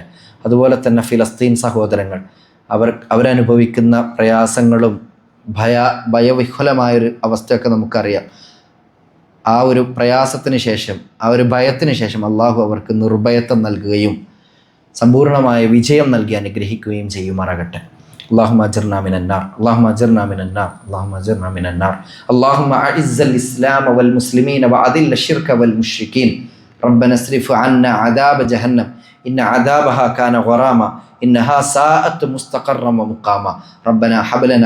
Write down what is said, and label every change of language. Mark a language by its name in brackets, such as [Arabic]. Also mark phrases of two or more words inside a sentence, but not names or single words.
[Malayalam] അതുപോലെ തന്നെ ഫിലസ്തീൻ സഹോദരങ്ങൾ അവരനുഭവിക്കുന്ന പ്രയാസങ്ങളും ഭയവിഹ്വലമായൊരു അവസ്ഥയൊക്കെ നമുക്കറിയാം. ആ ഒരു പ്രയാസത്തിന് ശേഷം, ആ ഒരു ഭയത്തിന് ശേഷം അള്ളാഹു അവർക്ക് നിർഭയത്വം നൽകുകയും സമ്പൂർണമായ വിജയം നൽകി അനുഗ്രഹിക്കുകയും ചെയ്യുമാറാകട്ടെ. [Arabic] اللهم اجرنا من النار اللهم اجرنا من النار اللهم اجرنا من النار اللهم اعز الاسلام والمسلمين واذل الشرك والمشركين ربنا اصرف عنا عذاب جهنم ان عذابها كان غراما إنها ساءت مستقرا ومقاما ربنا هب لنا